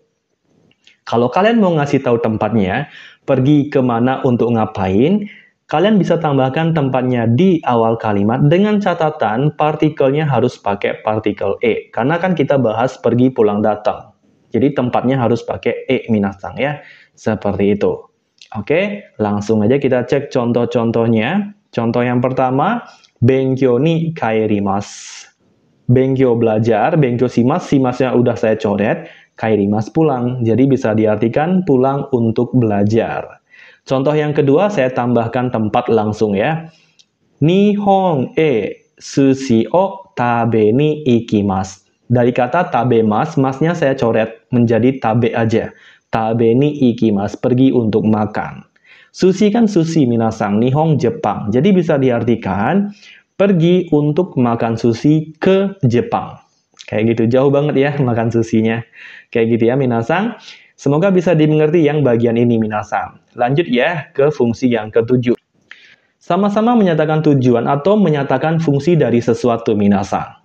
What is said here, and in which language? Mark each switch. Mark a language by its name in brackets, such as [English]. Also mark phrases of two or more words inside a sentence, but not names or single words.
[Indonesian] Kalau kalian mau ngasih tahu tempatnya, pergi kemana untuk ngapain, kalian bisa tambahkan tempatnya di awal kalimat dengan catatan partikelnya harus pakai partikel E. Karena kan kita bahas pergi, pulang, datang. Jadi tempatnya harus pakai E minasang ya. Seperti itu. Oke, langsung aja kita cek contoh-contohnya. Contoh yang pertama, [Japanese] 勉強に帰ります. [Indonesian] Benkyo belajar, [Japanese] 勉強します, [Indonesian] simasnya udah saya coret, kaerimasu pulang. Jadi bisa diartikan pulang untuk belajar. Contoh yang kedua, saya tambahkan tempat langsung ya. [Japanese] 日本へ寿司を食べに行きます. [Indonesian] Dari kata [Japanese] 食べます, [Indonesian] masnya saya coret menjadi tabe aja. [Japanese] 食べに行きます, [Indonesian] pergi untuk makan. Sushi kan sushi minasang, Nihon Jepang. Jadi bisa diartikan pergi untuk makan sushi ke Jepang. Kayak gitu, jauh banget ya makan sushinya. Kayak gitu ya minasang. Semoga bisa dimengerti yang bagian ini minasang. Lanjut ya ke fungsi yang ketujuh. Sama-sama menyatakan tujuan atau menyatakan fungsi dari sesuatu minasang.